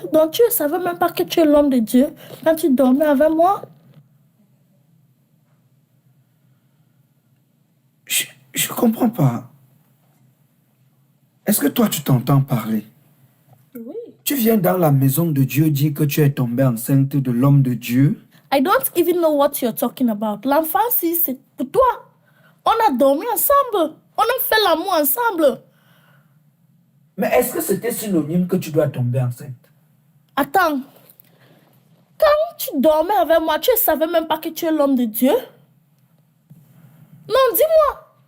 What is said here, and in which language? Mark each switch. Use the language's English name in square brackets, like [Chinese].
[French] Donc tu ne savais même pas que tu es l'homme de Dieu quand tu dormais avec moi? Je comprends pas. Est-ce que toi tu t'entends parler? Oui. Tu viens dans la maison de Dieu dire que tu es tombée enceinte de l'homme de Dieu? [English] I don't even know what you're talking about. [French] L'enfant, si c'est pour toi. On a dormi ensemble. On a fait l'amour ensemble. Mais est-ce que c'était synonyme que tu dois tomber enceinte? Attends. Quand tu dormais avec moi, tu ne savais même pas que tu es l'homme de Dieu? Non, dis-moi.